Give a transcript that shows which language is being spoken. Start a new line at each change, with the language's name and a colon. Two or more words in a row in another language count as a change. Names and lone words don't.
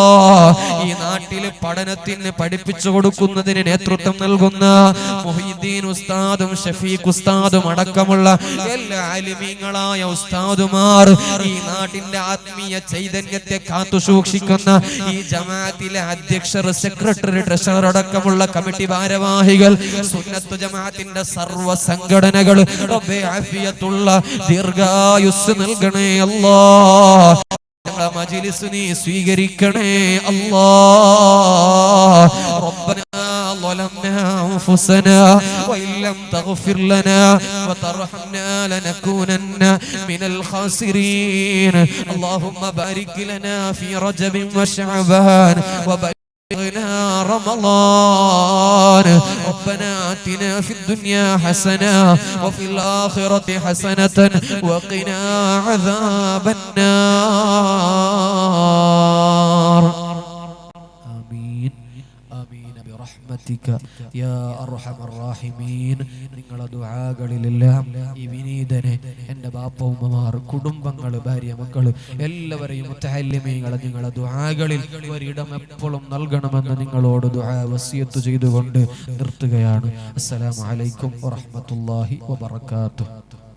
Malayalam: ഈ നാട്ടില് പഠനത്തിന് പഠിപ്പിച്ചു കൊടുക്കുന്നതിന് നേതൃത്വം നൽകുന്ന മുഹീദ്ദീൻ ഉസ്താദും ഷഫീഖ് ഉസ്താദും അടക്കമുള്ള എല്ലാ ആലിമീങ്ങളായ ഉസ്താദുമാർ, ഈ നാട്ടിന്റെ ആത്മീയ ചൈതന്യത്തെ കാത്തു സൂക്ഷിക്കുന്ന ഈ ജമാഅത്തിലെ അധ്യക്ഷർ, സെക്രട്ടറി, ട്രഷറർ അടക്കമുള്ള കമ്മിറ്റി ഭാരവാഹികൾ, സുന്നത്ത് ജമാഅത്തിന്റെ സർവ്വ സംഘടനകൾ റബ്ബേ ആഫിയത്തുള്ള ദീർഘായുസ് നൽകണേ അല്ലാ. ഞങ്ങളെ മജ്‌ലിസ് നീ സ്വീകരിക്കണേ അല്ലാ.
Arabic: റബ്ബനാ ظلمنا أنفسنا وإن لم تغفر لنا وترحمنا لنكونن من الخاسرين. اللهم بارك لنا في رجب وشعبان وبلغنا رمضان. ربنا آتنا في الدنيا حسنة وفي الآخرة حسنة وقنا عذاب النار. آمين آمين برحمتك يا أرحم الراحمين.
Malayalam: നിങ്ങളുടെ ദുആകളിലെല്ലാം ഈ വിനീതനെ, എൻ്റെ ബാപ്പ, ഉമ്മമാർ, കുടുംബങ്ങൾ, ഭാര്യ, മക്കൾ എല്ലാവരെയും മുത്തഅല്ലിമീങ്ങളെ നിങ്ങളുടെ ദുആകളിൽ ഒരിടം എപ്പോഴും നൽകണമെന്ന് നിങ്ങളോട് ദുആ വസിയത്ത് ചെയ്തുകൊണ്ട് നിർത്തുകയാണ്.
Arabic: السلام عليكم ورحمة الله وبركاته.